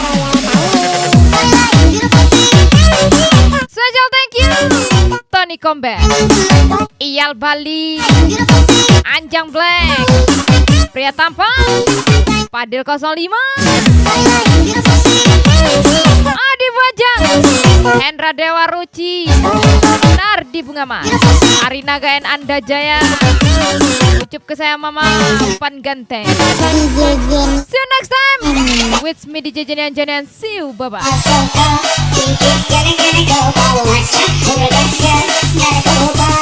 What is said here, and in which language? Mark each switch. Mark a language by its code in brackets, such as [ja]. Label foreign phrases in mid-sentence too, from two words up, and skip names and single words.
[en] Special thank you Tony Combat, Iyal Bali, Anjang Black, Pria Tampan, Padil 05, Adi Bajang, Hendra Dewa Ruci, Nardi Bunga Mas, Arina Gaen Anda Jaya, ucup ke saya Mama Pan Ganteng. See you next time with me DJ Jenny Anjani and see you, bye bye.